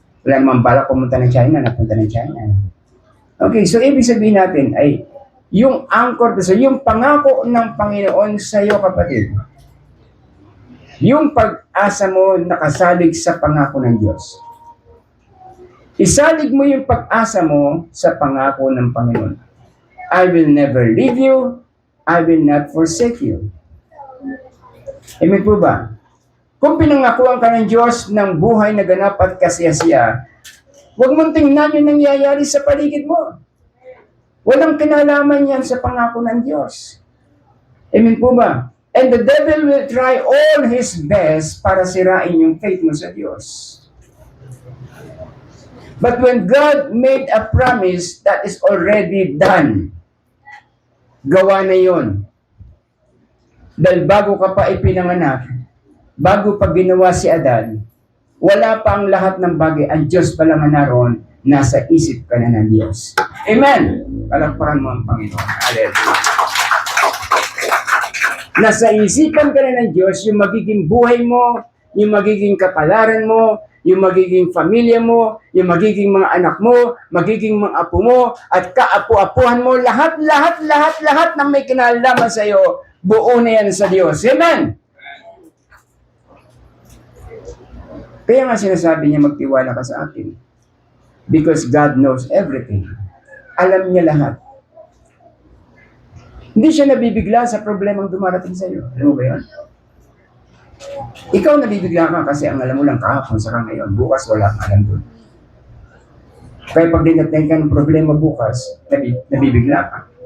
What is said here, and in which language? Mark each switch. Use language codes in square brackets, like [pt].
[tl] Wala naman balak pumunta ng China, napunta ng China. Okay, so ibig sabihin natin ay yung anchor, yung pangako ng Panginoon sa iyo, kapatid. Yung pag-asa mo nakasalig sa pangako ng Diyos. Isalig mo yung pag-asa mo sa pangako ng Panginoon. [en] I will never leave you, I will not forsake you. [tl] Amen po ba? Kung pinangakuan ka ng Diyos ng buhay na ganap at kasiyasiya, huwag mong tingnan yung nangyayari sa paligid mo. Walang kinalaman yan sa pangako ng Diyos. Amen po ba? [en] And the devil will try all his best [tl] para sirain yung faith mo sa Diyos. [en] But when God made a promise, that is already done. [tl] Gawa na yon. Dahil bago ka pa ipinanganak, bago pa ginawa si Adan, wala pa ang lahat ng bagay. Ang Diyos pa lang naroon, nasa isip ka na ng Diyos. Amen! Palakpakan mo ang Panginoon. Hallelujah. Nasa isipan ka na ng Diyos, yung magiging buhay mo, yung magiging kapalaran mo, yung magiging pamilya mo, yung magiging mga anak mo, magiging mga apo mo, at kaapu-apuhan mo, lahat ng may kinalaman sa iyo, buo na yan sa Diyos. Amen! Kaya nga sinasabi niya, magtiwala ka sa akin. [en] Because God knows everything. [tl] Alam niya lahat. Hindi siya nabibigla sa problemang dumarating sa iyo. Alam mo ba yun? Ikaw nabibigla ka kasi ang alam mo lang kahapon saka ngayon. Bukas wala kang alam doon. Kaya pag dinating ka ng problema bukas, nabibigla ka.